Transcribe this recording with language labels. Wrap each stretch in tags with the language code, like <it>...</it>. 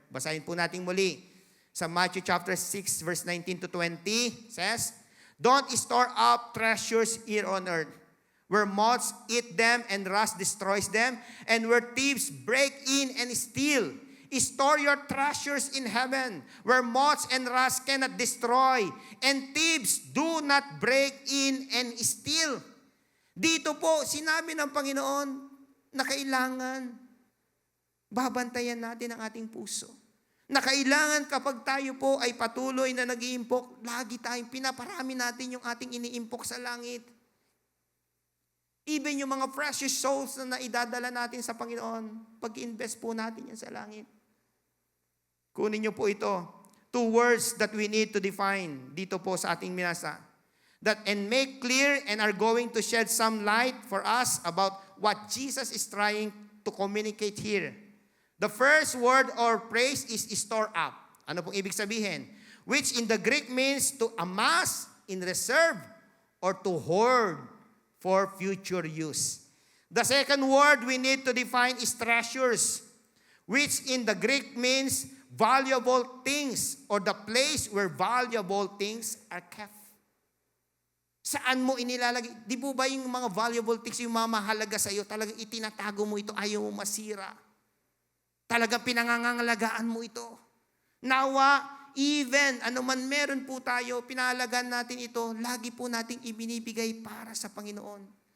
<tl>Basahin po natin muli. Sa</tl> <en>Matthew chapter 6, verse 19 to 20, says, Don't store up treasures here on earth, where moths eat them and rust destroys them, and where thieves break in and steal. Store your treasures in heaven, where moths and rust cannot destroy, and thieves do not break in and steal.</en> <tl>Dito po, sinabi ng Panginoon na kailangan babantayan natin ang ating puso. Na kailangan kapag tayo po ay patuloy na nag-iimpok, lagi tayong pinaparami natin yung ating iniimpok sa langit. Even yung mga</tl> <en>precious souls</en> <tl>na naidadala natin sa Panginoon, pag-invest po natin yan sa langit. Kunin niyo po ito.</tl> <en>2 words that we need to define</en> <tl>dito po sa ating minasa.</tl> <en>That and make clear and are going to shed some light for us about what Jesus is trying to communicate here. The first word or phrase is store up.</en> <tl>Ano pong ibig sabihin?</tl> <en>Which in the Greek means to amass, in reserve, or to hoard for future use. The second word we need to define is treasures, which in the Greek means valuable things or the place where valuable things are kept.</en> <tl>Saan mo inilalagay? Di po ba yung mga</tl> <en>valuable things,</en> <tl>yung mga mahalaga sa iyo, talagang itinatago mo ito, ayaw mo masira. Talagang pinangangalagaan mo ito. Nawa, even ano man meron po tayo, pinahalagan natin ito, lagi po nating ibinibigay para sa Panginoon.</tl>